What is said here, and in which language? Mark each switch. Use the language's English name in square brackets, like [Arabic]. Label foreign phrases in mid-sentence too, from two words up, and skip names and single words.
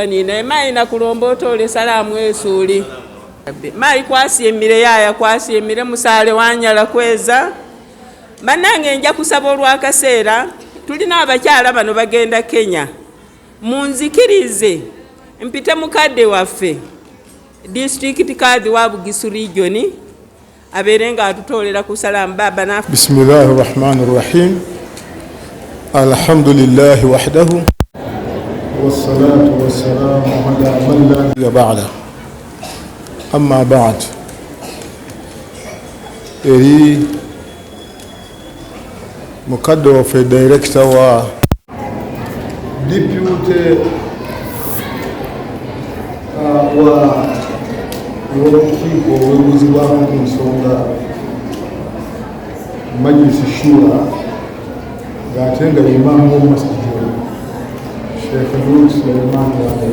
[Ganda] nina mayi nakulomba otole salamu esuuli mayi kwasiimire yaya kwasiimire musaale wanyala kweza banange nja kusaba olwakaseera tulina abakyala bano bagenda Kenya munzikirize mpite mukadde waffe district kadhi wa Bugisu region abeere nga atutolera ku salamu. Baba na [Arabic] بسم الله الرحمن الرحيم الحمد لله وحده والصلاة والسلام على من لا نبي بعده أما بعد. [Ganda] Eri mukadde waffe director wa deputy w'olukiiko olwebuzibwamu ku nsonga [Arabic] مجلس شورى [Ganda] ng'ate nga imaamu w'omasjidi Sheikh Nur Suleiman Wade.